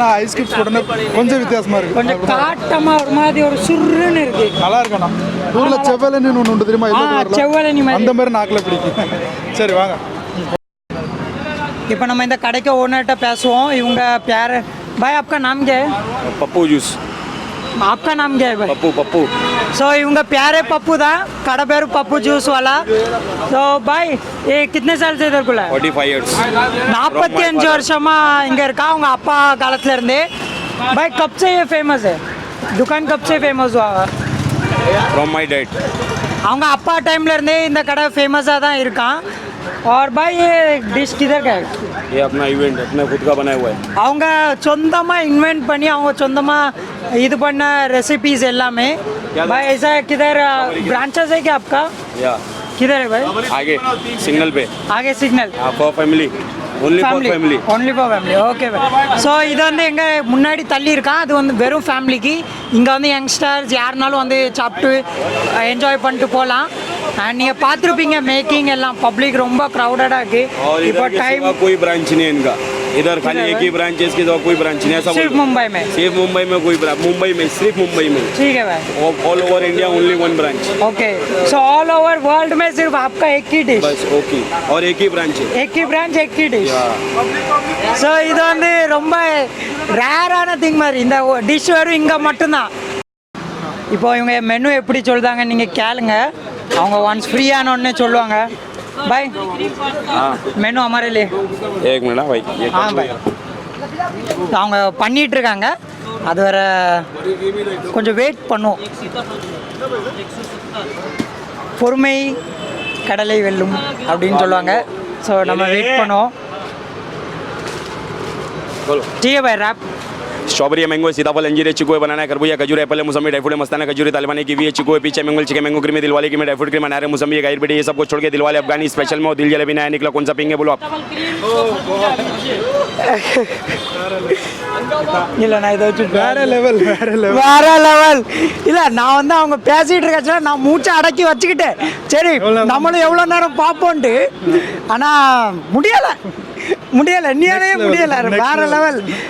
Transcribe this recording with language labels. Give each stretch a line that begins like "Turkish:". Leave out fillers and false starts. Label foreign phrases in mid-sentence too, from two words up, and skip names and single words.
Tamil: ஐஸ் கியூப்ஸ் போட்டோன்னா கொஞ்சம் வித்தியாசமாக இருக்குது. கொஞ்சம் காட்டமாக ஒரு மாதிரி ஒரு சுருன்னு இருக்குது. நல்லா இருக்காண்ணா. ஊரில் செவ்வலன்னு ஒன்று உண்டு தெரியுமா? செவ்வலனி அந்த மாதிரி நாக்கில் பிடிக்கும். சரி வாங்க. இப்போ நம்ம இந்த கடைக்கு ஓனர்கிட்ட பேசுவோம். இவங்க பேர்
Hindi: பாய் आपका नाम क्या है? पप्पू जूस. आपका नाम क्या है भाई? पप्पू.
Tamil: सो இவங்க பேரே பப்பு தான். கடை பேர் பப்பு ஜூஸ் वाला.
Hindi: ஸோ பாய் ये कितने साल से इधर खुला है?
English: 45 years.
Tamil: 45 வருஷமா இங்கே இருக்கா. அவங்க அப்பா காலத்துல இருந்தே.
Hindi: भाई कब से ये फेमस है? दुकान कब से फेमस हुआ?
English: From my dad.
Tamil: அவங்க அப்பா டைம்ல இருந்தே இந்த கடை ஃபேமஸாக தான் இருக்கான்.
Hindi: और भाई ये डिश किधर का है? ये अपना इवेंट अपने खुद का बनाया हुआ है.
Tamil: அவங்க சொந்தமாக இன்வென்ட் பண்ணி அவங்க சொந்தமாக இது பண்ண ரெசிபீஸ் எல்லாமே.
Hindi: भाई ऐसा किधर ब्रांचेस है क्या आपका? या किधर है भाई? आगे सिग्नल पे. आगे सिग्नल.
English: for family. only for family. only for family.
Hindi: okay भाई.
Tamil: ஸோ இது வந்து எங்கே முன்னாடி தள்ளி இருக்கான். அது வந்து வெறும் ஃபேமிலிக்கு. இங்கே வந்து யங்ஸ்டர்ஸ் யாருனாலும் வந்து சாப்பிட்டு என்ஜாய் பண்ணிட்டு போகலாம். அண்ட் நீங்கள் பார்த்துருப்பீங்க மேக்கிங் எல்லாம். பப்ளிக் ரொம்ப க்ரௌடடாக இருக்குது. இப்போ டைம்
Hindi: कोई ब्रांच नहीं है इनका. इधर खाली एक ही ब्रांच है. इसके तो कोई ब्रांच नहीं है. सब सिर्फ मुंबई में. सिर्फ मुंबई में कोई मुंबई में सिर्फ मुंबई में. ठीक है भाई.
English: all over India only 1 branch. ओके.
Hindi: सो
English: all over world
Hindi: में सिर्फ आपका एक ही डिश. बस ओके. और एक ही ब्रांच है. एक ही ब्रांच एक ही डिश.
Tamil: ஸோ இது வந்து ரொம்ப ரேரான திங் மாதிரி. இந்த டிஷ் வெறும் இங்கே மட்டும்தான். இப்போ இவங்க மெனு எப்படி சொல்கிறாங்க நீங்கள் கேளுங்க. அவங்க ஒன்ஸ் ஃப்ரீயானோடனே சொல்லுவாங்க.
Hindi: பாய் மெனு हमारे लिए. एक मिनट भाई. हाँ भाई.
Tamil: அவங்க பண்ணிட்டு இருக்காங்க. அது வர கொஞ்சம் வெயிட் பண்ணுவோம். பொறுமை கடலை வெல்லும் அப்படின்னு சொல்லுவாங்க. ஸோ நம்ம வெயிட் பண்ணுவோம்.
Hindi: ठीक है भाई रैप. स्ट्रॉबेरी मैंगो सीताफल अंजीर चिकू बनाना खरबूजा खजूर एप्पल मौसमी ड्राई फ्रूट मस्ताना खजूरी तालिबानी कीवी चिकू पीछे मैंगो चिकन मैंगो क्रीमी दिलवाले की में ड्राई फ्रूट क्रीम अनार मौसमी गाइर बेटी ये सब कुछ छोड़ के दिलवाले अफगानी स्पेशल में दिल जलेबी नया निकला कौन सा पिंगे बोलो आप.
Tamil: இல்லை நான் இதை வச்சு வேற லெவல் இல்லை நான் வந்து அவங்க பேசிகிட்டு இருக்காச்சுன்னா நான் மூச்சை அடக்கி வச்சுக்கிட்டேன். சரி நம்மளும் எவ்வளோ நேரம் பார்ப்போன்ட்டு. ஆனால் முடியலை இன்னியானே முடியலை. வேற லெவல்.